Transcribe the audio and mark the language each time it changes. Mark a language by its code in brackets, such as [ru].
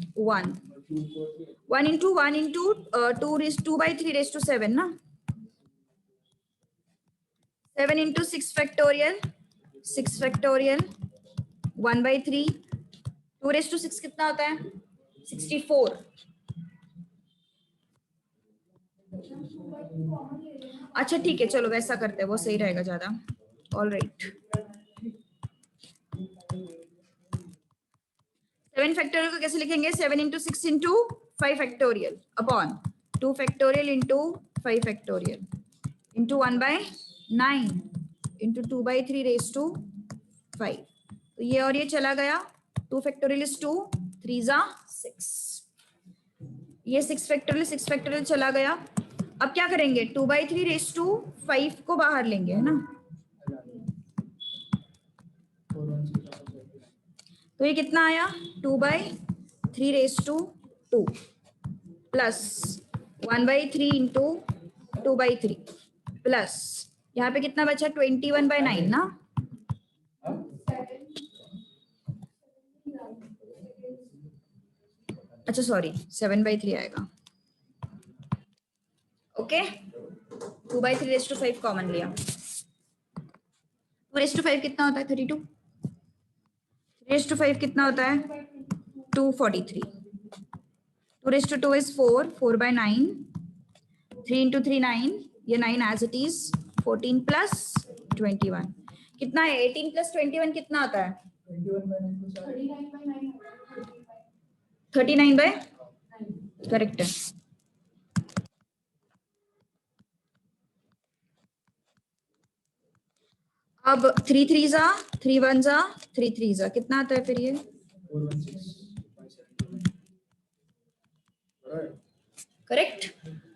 [en] 1 into 2 raised 2 by 3 raised to 7 ना। 7 into 6 factorial 6 factorial 1 by 3 2 raised to 6 [hi] कितना होता है? [en] 64। [hi] अच्छा ठीक है, चलो वैसा करते हैं, वो सही रहेगा ज्यादा। [en] All right. [hi] 7 फैक्टोरियल को कैसे लिखेंगे? [en] 7 into 6 into 5 factorial upon 2 factorial into 5 factorial into 1 by 9 into 2 by 3 raised to 5। [hi] तो ये और ये चला गया। 2 फैक्टोरियल is 2, 3 जा 6। ये 6 फैक्टोरियल चला गया। अब क्या करेंगे? 2 by 3 raised to 5 को बाहर लेंगे, है ना। तो ये कितना आया? 2 by 3 raised to 2 plus 1 by 3 into 2 by 3 plus यहाँ पे कितना बचा? 21 by 9 ना। अच्छा सॉरी, 7 by 3 आएगा। Okay, 2 by 3 raised to 5 common लिया। 2 raised to 5 कितना होता है? 32। 3 raised to 5 कितना होता है? 243। [en] 2 raised to 2 is 4, 4 by 9, 3 into 3 9, ये 9 as it is, 14 plus 21 कितना है? [hi] 18 plus 21 कितना आता है? 39 by करेक्ट है। अब 3 3 जा 3 1 जा 3 3 जा कितना आता है फिर? ये करेक्ट।